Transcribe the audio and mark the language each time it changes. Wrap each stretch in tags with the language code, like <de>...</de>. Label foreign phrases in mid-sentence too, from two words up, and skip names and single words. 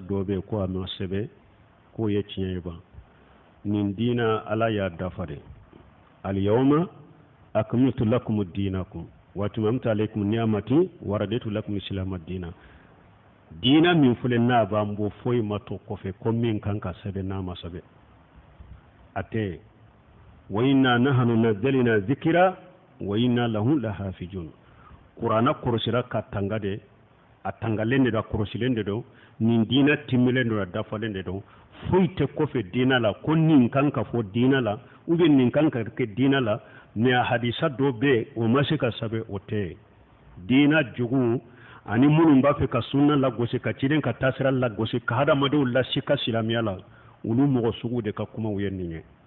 <bm>dɔ bɛ ko a ma sɛbɛ ko ye tiɲɛ ye ba nin diina ala y'a dafa de</bm> <ar>اليوم أكملت لكم دينكم وأتممت عليكم نعمتي ورضيت لكم</ar> <bm>islam diina diina min filɛ n'a b'an bɔ foyi ma to kɔfɛ ko min kan ka sɛbɛn n'a ma sɛbɛn a tɛ</bm> <ar>وإنا نحن نزلنا الذكر وإنا له لحافظون</ar> <bm>Qur'ana korosira ka tanga de a tangalen de da korosilen de do nin diina timmilen do dafalen de do foyi tɛ kɔfɛ diina la ko nin kan ka fɔ diina la</bm> <fr>ou bien</fr> <bm>nin kan ka kɛ diina la mais a hadisa dɔ bɛ o ma se ka sɛbɛn o tɛ diina jugu ani minnu b'a fɛ ka sunna lagosi ka ciden ka taasira lagosi ka hadamadenw lasi ka silamɛya la olu mɔgɔ sugu de ka kumaw ye nin ye</bm>